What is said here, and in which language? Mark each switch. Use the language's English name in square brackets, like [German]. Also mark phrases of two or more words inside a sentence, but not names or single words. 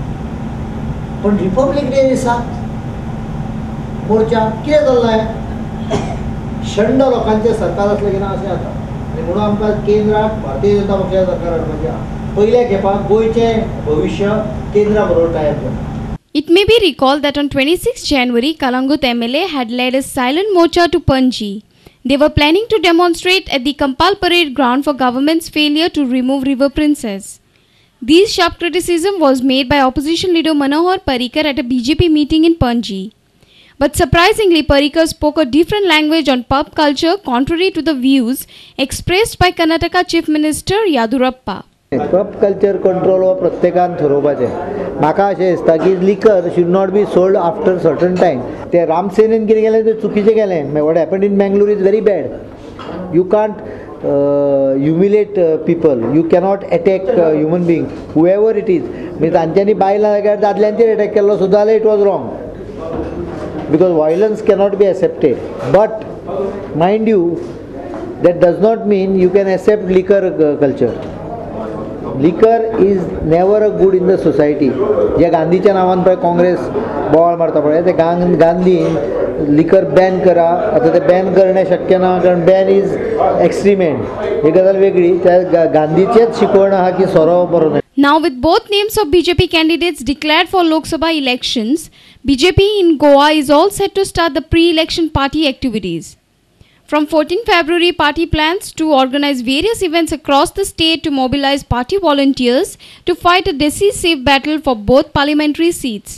[Konkani] पण रिपब्लीक डे दिसा मोर्चा कितें जाल्लें शंड लोकांचें सरकार असलें की ना अशें जाता आनी म्हणून आमकां केंद्राक भारतीय जनता पक्षाचें सरकार हाडपाचें आहा पयल्या खेपाक गोंयचें भविश्य केंद्रा बरोबर टायप करता. [English] It may be recalled that on 26 January, Kalangut MLA had led a silent morcha to Panji. They were planning to demonstrate at the Kampal Parade ground for government's failure to remove River Princess. This sharp criticism was made by opposition leader Manohar Parrikar at a BJP meeting in Panji. But surprisingly, Parrikar spoke a different language on pub culture contrary to the views expressed by Karnataka Chief Minister Yadurappa. pub culture control [Konkani] हो प्रत्येकान ठरोवपाचें म्हाका अशें दिसता की [English] liquor should not be sold after certain time [Konkani] ते रामसेनेन कितें केलें तें चुकीचें केलें [English] what happened in Bangalore is very bad you can't humiliate people you cannot attack human being however it is [Konkani] म्हणजे तांच्यांनी बायलां जाग्यार दादल्यांचेर अटॅक केल्लो सुद्दां जाल्यार [English] it was wrong because violence cannot be accepted but mind you that does not mean you can accept liquor culture. liquor is never a good in the society [Konkani] जे गांधीच्या नांवान पळय काँग्रेस बोवाळ मारता पळय ते गांधीन लिकर बॅन करा आतां ते बॅन करणे शक्य ना कारण [English] ban is extreme [Konkani] ही गजाल वेगळी त्या गांधीचेच शिकवण आहा की सोरो बरो न्हय. [English] Now with both names of BJP candidates declared for Lok Sabha elections, BJP in Goa is all set to start the pre-election party activities. From 14 February, party plans to organize various events across the state to mobilize party volunteers to fight a decisive battle for both parliamentary seats.